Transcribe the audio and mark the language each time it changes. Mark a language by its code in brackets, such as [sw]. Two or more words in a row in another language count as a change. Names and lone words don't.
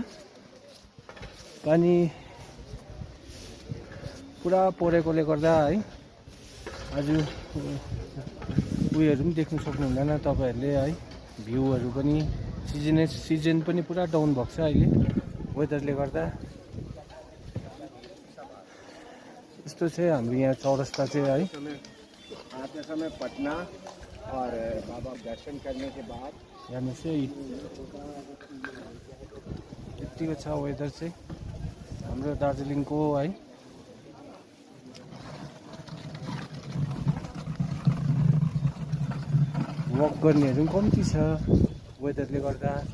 [ne] पानी पुरा परेकोले गर्दा है आज उयोहरू पनि देख्न सक्नुहुँदैन तपाईहरूले है। भ्यूहरू पनि सिजन पनि पुरा डाउन भएको छ अहिले वेदरले गर्दा। यस्तो चाहिँ हाम्रो यहाँ चौरस्ता चाहिँ है। [hi] आते समय पटना और बाबा दर्शन करने के बाद [ne] हेर्नुहोस् है, यतिको छ वेदर चाहिँ हाम्रो दार्जिलिङको है। वक गर्नेहरू पनि कम्ती छ वेदरले गर्दा।